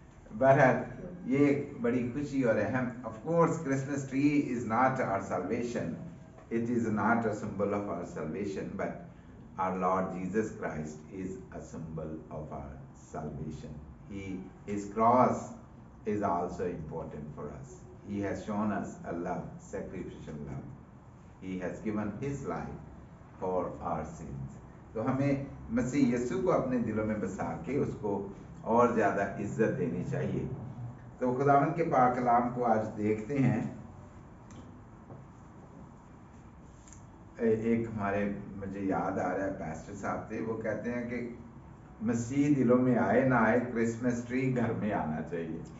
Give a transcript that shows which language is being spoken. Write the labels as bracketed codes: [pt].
[ur] بہرحال یہ ایک بڑی خوشی اور اہم، [en] Of course Christmas tree is not our salvation, it is not a symbol of our salvation, but our Lord Jesus Christ is a symbol of our salvation. His cross is also important for us. He has shown us a love, sacrificial love. He has given his life for our sins. [ur] تو ہمیں مسیح یسوع کو اپنے دلوں میں بسا کے اس کو اور زیادہ عزت دینی چاہیے۔ تو خداوند کے پاک کلام کو آج دیکھتے ہیں۔ ایک ہمارے مجھے یاد آ رہا ہے پیسٹر صاحب تھے، وہ کہتے ہیں کہ مسیح دلوں میں آئے نہ آئے، کرسمس ٹری گھر میں آنا چاہیے۔